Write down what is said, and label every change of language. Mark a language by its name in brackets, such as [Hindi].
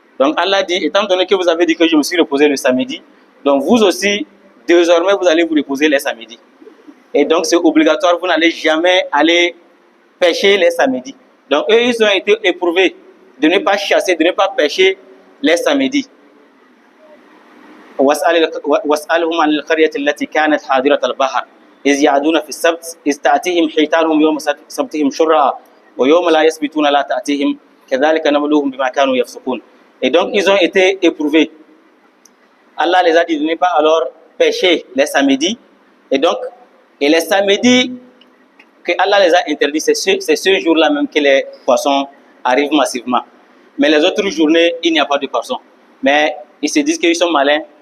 [French] Donc, Allah dit, étant donné que vous avez dit que je me suis reposé le samedi, donc vous aussi, désormais, vous allez vous reposer les samedis. Et donc, c'est obligatoire, vous n'allez jamais aller pêcher les samedis. Donc, eux, ils ont été éprouvés de ne pas chasser, de ne pas pêcher les samedis. [Arabic] واسألهم عن القرية التي كانت حاضرة البحر إذ يعدون في السبت إذ تأتيهم حيتانهم يوم سبتهم شرعا ويوم لا يسبتون لا تأتيهم كذلك نبلوهم بما كانوا يفسقون. [French] Et donc ils ont été éprouvés. Allah les a dit de ne pas alors pêcher les samedis. Et les samedis que Allah les a interdits, c'est ce jour-là même que les poissons arrivent massivement. Mais les autres journées, il n'y a pas de poissons. Mais ils se disent qu'ils sont malins.